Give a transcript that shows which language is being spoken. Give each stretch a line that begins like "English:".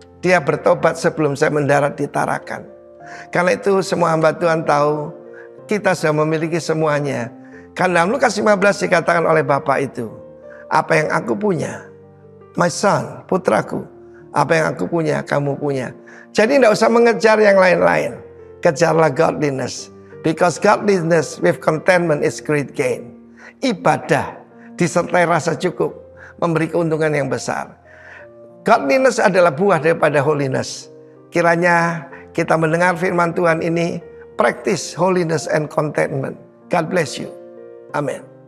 Indonesian: Dia bertobat sebelum saya mendarat di Tarakan. Karena itu semua hamba Tuhan tahu, kita sudah memiliki semuanya. Karena dalam Lukas 15 dikatakan oleh Bapa itu, apa yang aku punya,
English: my son,
Indonesian: putraku, apa yang aku punya, kamu punya. Jadi tidak usah mengejar yang lain-lain. Kejarlah godliness.
English: Because godliness with contentment is great gain.
Indonesian: Ibadah disertai rasa cukup memberi keuntungan yang besar. Godliness adalah buah daripada holiness. Kiranya kita mendengar firman Tuhan ini,
English: practice holiness and contentment. God bless you. Amin.